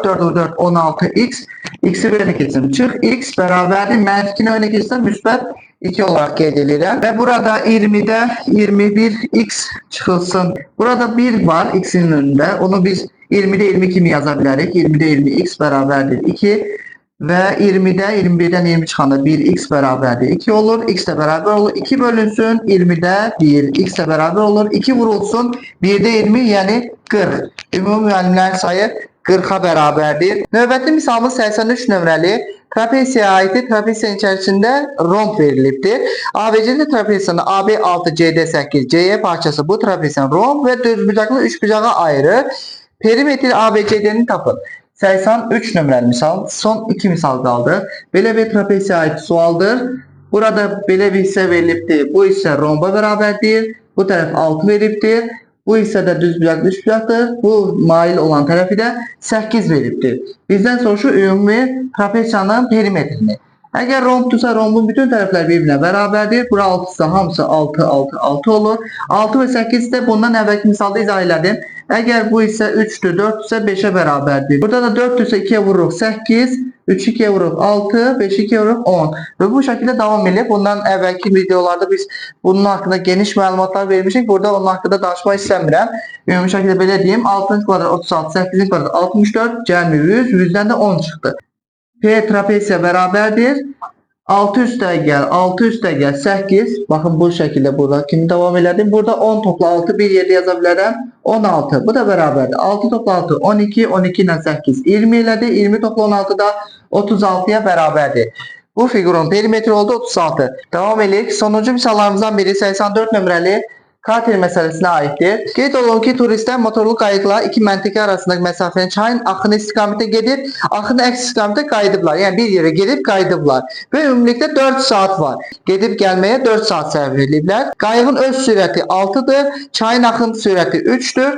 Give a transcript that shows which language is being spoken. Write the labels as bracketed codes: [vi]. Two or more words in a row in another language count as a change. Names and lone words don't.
[az] 4 vur 4 16x. X'i bölənə keçsin. Çıx x bərabərdir. Mənfi 2'ni önə keçsən müsbət 2 olarak qeyd edirəm. Və burada 20'de 21x çıxılsın. Burada 1 var x'in önündə. Onu biz 20'de 20 kimi yaza bilərik. 20'de 20 x bərabərdir 2. Ve 20'de 21'den 20 çıkanda 1 x beraberdir 2 olur. X de beraber olur. 2 bölünsün 20'de 1 x de beraber olur. 2 vurulsun 1'de 20 yani 40. Ümumi müəllimlərin sayı 40'a beraberdir. Növbəti misalımız 83 nömrəli trapesiye aittir. Trapesiyenin içerisinde romb verilibdir. ABC'de trapesiyanı AB 6 CD 8 CE parçası bu trapesiyanın romb ve düz bucaklı 3 bucağa ayırır. Perimetre ABCD'ni tapın. 83 nömrəli misal. Son 2 misal kaldı. Belə bir trapesiye ait sualdır. Burada belə bir hissə verilibdir. Bu ise romba beraberdir. Bu taraf 6 verilibdir. Bu ise de düz bucak dış bucaktır. Bu mail olan tarafı da 8 verilibdir. Bizden soruşu ümumi trapesiyanın perimetrini. [tr] Eğer rombdursa rombun bütün taraflar birbirine beraberdir. [az] Bura 6 ise hamısı 6 6 6 olur. 6 ve 8 de bundan evvelki misalda izah elədim. Eğer bu ise 3'tür 4 ise 5'e beraberdir. Burada da 4 ise 2'ye vururuq 8. 3 2'ye vururuq 6. 5 2'ye vururuq 10. [tr] Ve bu şekilde devam edelim. [az] Bundan evvelki videolarda biz bunun hakkında geniş məlumatlar vermişik. Burada onun hakkında danışmaq istəmirəm. Ümumi şekilde belə deyim. 6'ın kvadrat 36, 8'in kvadrat 64, cəmi 100, [tr] 100'den de 10 çıktı. [az] P trapesiye beraberdir. 6 üstəgəl 6 üstəgəl 8. Bakın bu şekilde burada kimi devam elədim. Burada 10 topla 6 bir yerde yazabilirim. 16. Bu da beraberdir. 6 topla 6 12. 12 ile 8 20 elədi. 20 topla 16 da 36'ya beraberdir. Bu figürün perimetre oldu 36. [tr] Devam edelim. [az] Sonuncu misallarımızdan biri 84 nömrəli Kater məsələsinə aiddir. Qeyd olunur ki, turistlər motorlu qayıqla iki məntəqə arasındakı məsafəni çayın axını istiqamətə gedib, axını əks istiqamətə qayıdıblar. Yəni bir yerə gedib qayıdıblar. Və ümumilikdə 4 saat var. Gedib gəlməyə 4 saat sərf ediblər. Qayığın öz sürəti 6-dır, çayın axın sürəti 3-dür.